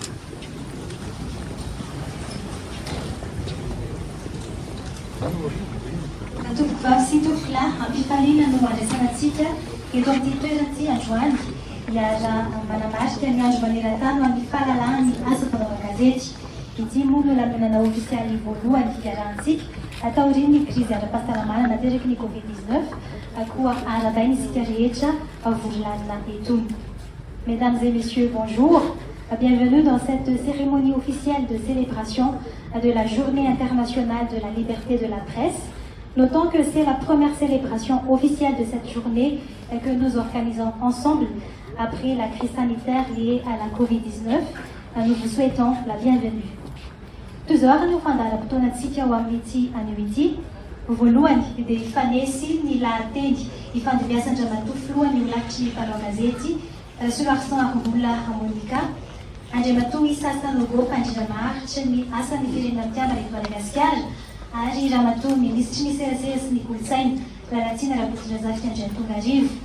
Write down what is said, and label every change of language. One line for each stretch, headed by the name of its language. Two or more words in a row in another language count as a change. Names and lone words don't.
Malagasy: Tompoko sy tompola ampifaliana no andraisanatsika eto amin'ity toerana ity androany hiara manamarika ny andro maneran-tany ho an'ny fahalalahany asa fanaovana gazety. Ity moa no lanonana ofisialy voalohany fiarahantsika atao ireny ny krizy ara-pahasalamana nateraky ny Covid-19 koa aradainy isika rehetra vory-lanina etony.
French: Mesdames et messieurs, bonjour. Bienvenue dans cette cérémonie officielle de célébration de la Journée internationale de la liberté de la presse. Notons que c'est la première célébration officielle de cette journée que nous organisons ensemble après la crise sanitaire liée à la Covid-19. Nous vous souhaitons la bienvenue.
Malagasy: Tuzora no fandaharam-potoanantsika ho amin'ity anio ity. Voalohany dia ifanesy ny lahateny ifandimbiasan-dramatoa filohany io lavitry ny mpanao gazety Soloarsan Armboula Monica. Andriamatoa Issa Sanogo mpandrindra-maharitra ny asan'ny firenena mitiavana eto Madagasikara ary ramatoa minisitry ny serasera sy ny kolontsaina Lalatiana Rakotondrazafi Andriantonga-Rivo.